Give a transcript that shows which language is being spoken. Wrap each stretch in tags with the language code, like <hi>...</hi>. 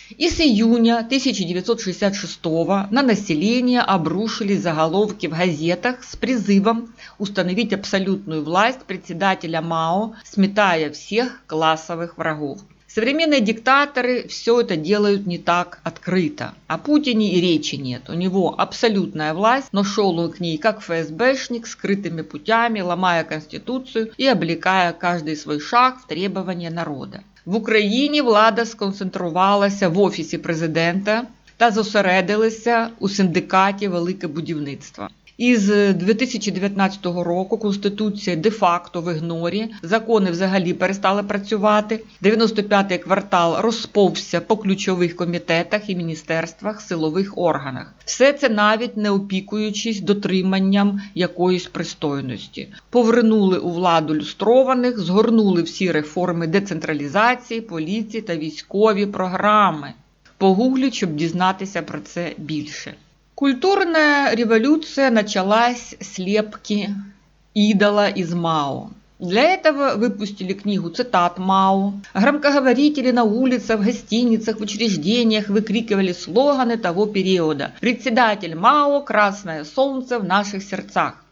<ru>И с июня 1966 на население обрушились заголовки в газетах с призывом установить абсолютную власть председателя Мао, сметая всех классовых врагов. Современные диктаторы все это делают не так открыто. О Путине и речи нет. У него абсолютная власть, но шел он к ней как ФСБшник, скрытыми путями, ломая Конституцию и облекая каждый свой шаг в требования народа.</ru> <uk>В Україні влада сконцентрувалася в Офісі президента та зосередилася у синдикаті «Велике будівництво». Із 2019 року Конституція де-факто в ігнорі, закони взагалі перестали працювати, 95-й квартал розповзся по ключових комітетах і міністерствах, силових органах. Все це навіть не опікуючись дотриманням якоїсь пристойності. Повернули у владу люстрованих, згорнули всі реформи децентралізації, поліції та військові програми. Погугліть, щоб дізнатися про це більше.</uk> <ru>Культурная революция началась с слепки идола из Мао. Для этого выпустили книгу цитат Мао. Громкоговорители на улицах, в гостиницах, в учреждениях выкрикивали слоганы того периода. Председатель Мао – красное солнце в наших сердцах.</ru>